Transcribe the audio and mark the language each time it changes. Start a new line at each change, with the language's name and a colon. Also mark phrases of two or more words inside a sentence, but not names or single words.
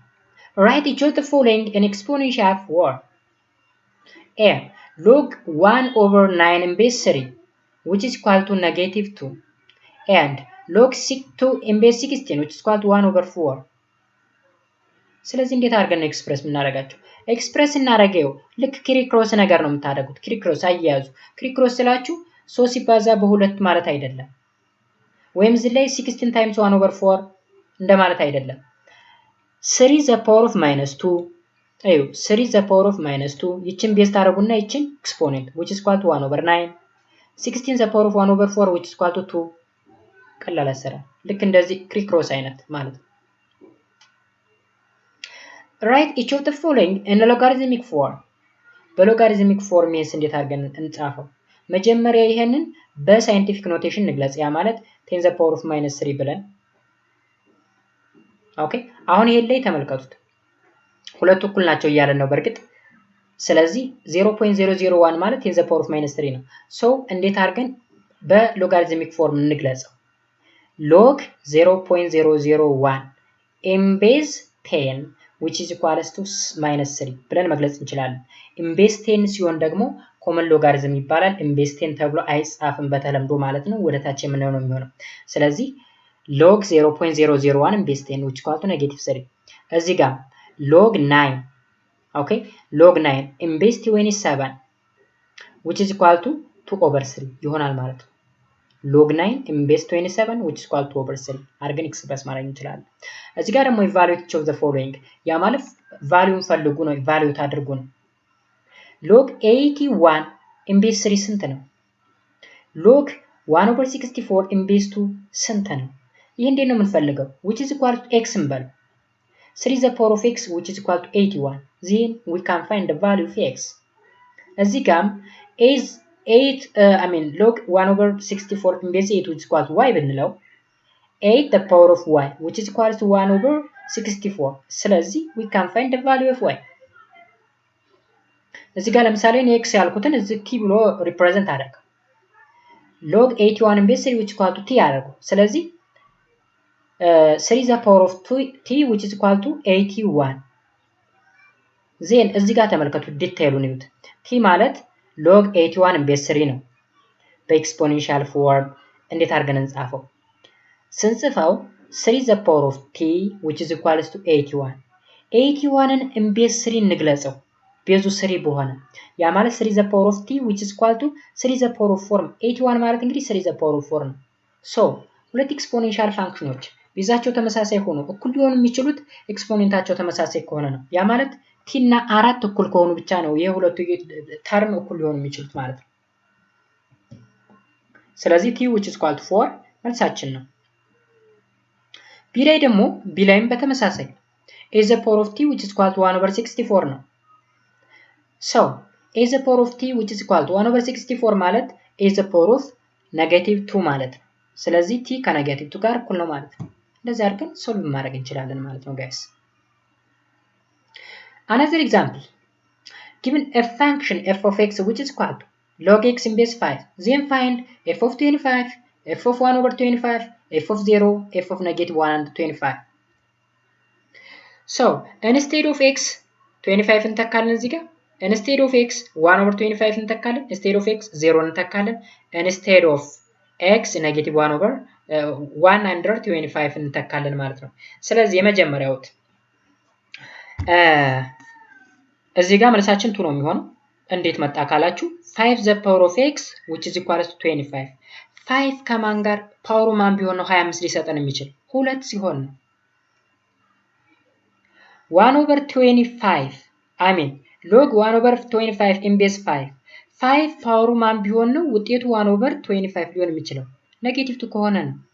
English: Write each of the following in exponential form. A. Log 1 over 9 in base 3 which is equal to negative 2 and log 2 in base 16 which is equal to 1 over 4.
Amharic: ስለዚህ እንዴት አድርገን ኤክስፕረስ እናደርጋቸው? ኤክስፕረስ እናደርገው ልክ ክሪክሮስ ነገር ነው የምታደርጉት። ክሪክሮስ አያያዙ ክሪክሮስ ስላችሁ 3 ሲባዛ በሁለት ማለት አይደለም። ወይም እዚህ ላይ 16
English: times 1 over 4
Amharic: እንደማለት አይደለም።
English: 3 the power of minus 2 አዩ 3 the power of minus 2
Amharic: ይችን ቤዝ ታደርጉና ይችን ኤክስፖኔንት
English: which is equal to 1 over 9 16 the power of 1 over 4 which is equal to 2
Amharic: ቀላል አሰራ ልክ እንደዚህ ክሪክሮስ አይነት ማለት ነው።
English: Write each of the following in a logarithmic form. logarithmic form
Amharic: ይሄን እንዴት አድርገን እንጻፈው? መጀመሪያ ይሄንን
English: scientific notation
Amharic: እንግለጽ። ያ ማለት
English: 10 the power of minus 3
Amharic: ብለን ኦኬ አሁን ይሄን ላይ ተመልከቱት። ሁለቱ እኩል ናቸው እያለን ነው በርግጥ። ስለዚህ 0.001 ማለት
English: 10 the power of minus 3
Amharic: ነው። ሶ እንዴት አድርገን
English: logarithmic form
Amharic: እንግለጸው?
English: log 0.001 in base 10 which is equals to minus 3
Amharic: ብለን መግለጽ እንችላለን።
English: in base 10
Amharic: ሲሆን ደግሞ ኮመን ሎጋሪዝም ይባላል።
English: in base 10 ተብሎ
Amharic: አይጻፍም በተለምዶ ማለት ነው። ወደ ታች የምናየው ነው የሚሆነው። ስለዚህ
English: log 0.001 in base 10 which is equal to negative
Amharic: 3 እዚህ ጋር log 9 ኦኬ
English: log 9 in base 27 which is equal to 2 over 3
Amharic: ይሆናል ማለት ነው።
English: log 9 in base 27 which is equal to 2 over 3
Amharic: አድርገን ኤክስፕረስ ማድረግ እንችላለን። እዚህ ጋር ደግሞ
English: evaluate each of the following
Amharic: ያ ማለት ቫልዩን ፈልጉ ነው evaluate አድርጉ ነው።
English: log 81 in base 3
Amharic: ስንት ነው?
English: log 1/64 in base 2
Amharic: ስንት ነው? ይህ እንዴት ነው የምንፈልገው?
English: which is equal to x እንበል 3 the power of x which is equal to 81 then we can find the value of x
Amharic: እዚህ ጋም
English: is 8 log 1/64 in base 8 which is equal to y ብንለው 8 the power of y which is equal to 1/64 ስለዚህ we can find the value of y
Amharic: እዚህ ጋር ለምሳሌ እኔ x ያልኩትን እዚህ t ብሎ ሪፕሬዘንት አደረገ
English: log 81 in base 3 which is equal to t
Amharic: አደረገው ስለዚህ
English: 3 the power of t which is equal to 81 then
Amharic: እዚህ ጋር ተመልከቱ ዲቴይሉን ይዩት t ማለት
English: log 81 in base 3
Amharic: ነው
English: exponential form
Amharic: እንዴት አድርገን እንጻፈው ስንጽፈው 3
English: the power of t which is equal to 81
Amharic: 81ን
English: in base 3
Amharic: እንግለጸው ቤዙ 3 በሆነ ያ ማለት
English: 3 the power of t which is equal to 3 the power of 4
Amharic: 81 ማለት እንግዲህ
English: 3 the power of 4
Amharic: ነው so ሁለት
English: exponential functions
Amharic: ቤዛቸው ተመሳሳይ ሆኖ እኩል ሊሆኑ የሚችሉት ኤክስፖኔንታቸው ተመሳሳይ ከሆነ ነው ያ ማለት t እና 4 እኩል ከሆኑ ብቻ ነው የሁለቱ ተርም እኩል ሊሆኑ የሚችሉት ማለት ነው ስለዚህ
English: t which is equal to 4
Amharic: መልሳችን ነው b ላይ ደግሞ b ላይም በተመሳሳይ
English: a the power of t which is equal to 1/64
Amharic: ነው so
English: a the power of t which is equal to 1/64
Amharic: ማለት
English: a the power of -2
Amharic: ማለት ነው ስለዚህ t ከ-2 ጋር እኩል ነው ማለት ነው እንደዚህ አድርገን ሶልቭ ማድረግ እንችላለን ማለት ነው guys
English: another example given a function f of x which is equal to log x in base 5 then find f of 25 f of 1/25 f of 0 f of -125 so instead of x 25
Amharic: እንተካለን እዚህ ጋር
English: instead of x 1/25 እንተካለን instead of x 0 እንተካለን instead of x -1/125
Amharic: እንተካለን ማለት ነው ስለዚህ የመጀመሪያው እዚህ ጋር መልሳችን 2 ነው የሚሆነው እንዴት መጣ ካላችሁ
English: 5 the power of x which is equal to 25
Amharic: 5 ከማን ጋር ፓወሩ ማን ቢሆን ነው 25 ሊሰጠን የሚችል 2 ሲሆን ነው 1/25
English: log 1/25 in base 5
Amharic: 5 ፓወሩ ማን ቢሆን ነው ውጤቱ 1/25 ሊሆን የሚችለው ኔጌቲቭ ከሆነ ነው